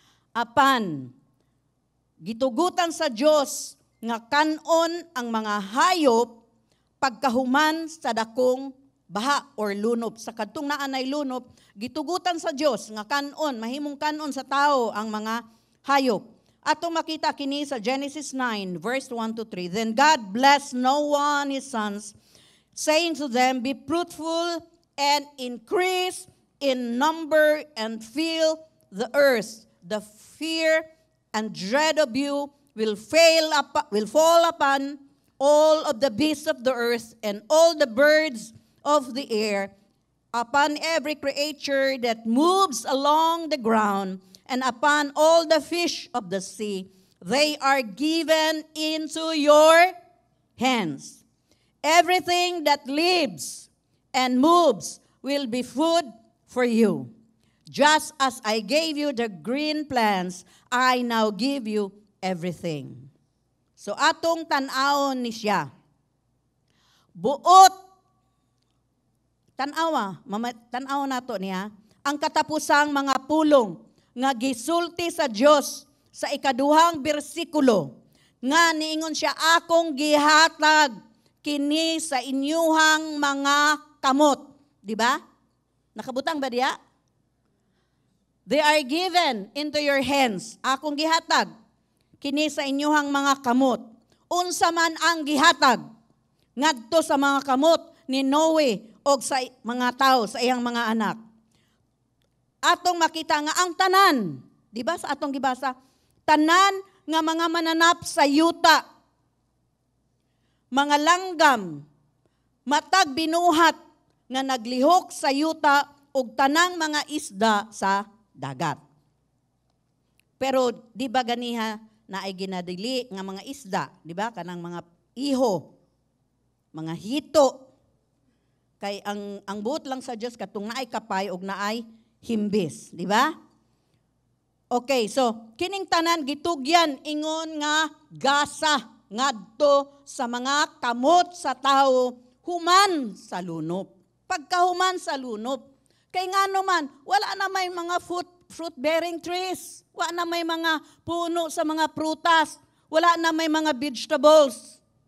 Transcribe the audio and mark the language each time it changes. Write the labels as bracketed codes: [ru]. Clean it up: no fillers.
[ceb] Apan, gitugutan sa Dios nga kanon ang mga hayop pagkahuman sa dakong baha or lunop. Sa kadtong naanay lunop, gitugutan sa Dios nga kanon, mahimong kanon sa tao ang mga hayop. Atong makita kini sa Genesis 9, verse 1-3. [en] Then God blessed Noah and his sons, saying to them, be fruitful and increase in number and fill the earth. The fear and dread of you will fall upon all of the beasts of the earth and all the birds of the air, upon every creature that moves along the ground, and upon all the fish of the sea. They are given into your hands. Everything that lives and moves will be food for you. Just as I gave you the green plants, I now give you everything. [ceb] So atong tan-awon ni siya. Buot, tan-awa nato niya, ang katapusang mga pulong nga gisulti sa Dios sa ikaduhang bersikulo, nga niingon siya, akong gihatag kini sa inyuhang mga kamot. Di ba? Nakabutang ba diya? [en] They are given into your hands. [ceb] Akong gihatag kini sa inyuhang mga kamot. Unsa man ang gihatag ngadto sa mga kamot ni Noe o sa mga tao, sa iyang mga anak. Atong makita nga ang tanan, di ba sa atong gibasa, tanan nga mga mananap sa yuta, mga langgam, matag binuhat nga naglihok sa yuta ug tanang mga isda sa dagat. Pero di ba ganiha na ay ginadili nga mga isda, di ba? Kanang mga iho, mga hito. Kay ang buot lang sa Dios katong naay kapay ug naay himbis, di ba? Okay, so kining tanan gitugyan ingon nga gasa ngadto sa mga kamot sa tao human sa lunop. Pagkahuman sa lunop, Kay nga naman, wala na may mga fruit-bearing trees. Wala na may mga puno sa mga prutas. Wala na may mga vegetables.